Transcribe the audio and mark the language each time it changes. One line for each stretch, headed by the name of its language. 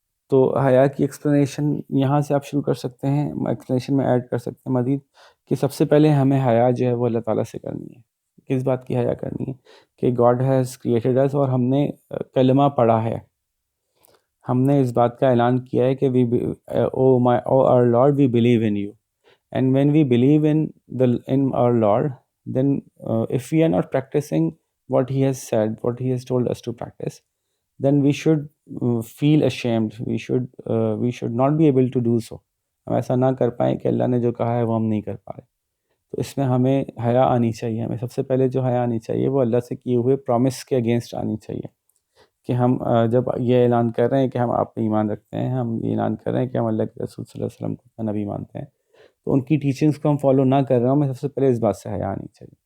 Urdu: تو حیا کی ایکسپلینیشن یہاں سے آپ شروع کر سکتے ہیں، ایکسپلینیشن میں ایڈ کر سکتے ہیں مزید کہ سب سے پہلے ہمیں حیا جو ہے وہ اللہ تعالیٰ سے کرنی ہے. کس بات کی حیا کرنی ہے؟ کہ
English: God has created us,
Urdu: اور ہم نے کلمہ پڑھا ہے، ہم نے اس بات کا اعلان کیا ہے کہ
English: O our Lord we believe in you. And when we believe in our Lord, then if we are not practicing what He has said, what He has told us to practice, then we should feel ashamed. We should not be able to do so.
Urdu: ہم ایسا نہ کر پائیں کہ اللہ نے جو کہا ہے وہ ہم نہیں کر پا رہے. تو اس میں ہمیں حیا آنی چاہیے. ہمیں سب سے پہلے جو حیا آنی چاہیے وہ اللہ سے کیے ہوئے پرومس کے اگینسٹ آنی چاہیے، کہ ہم جب یہ اعلان کر رہے ہیں کہ ہم آپ پہ ایمان رکھتے ہیں، ہم یہ اعلان کر رہے ہیں کہ ہم اللہ کے رسول صلی اللہ علیہ وسلم کو اپنا نبی مانتے ہیں، تو ان کی ٹیچنگز کو ہم فالو نہ کر رہے ہوں، میں سب سے پہلے اس بات سے حیا آنی چاہیے.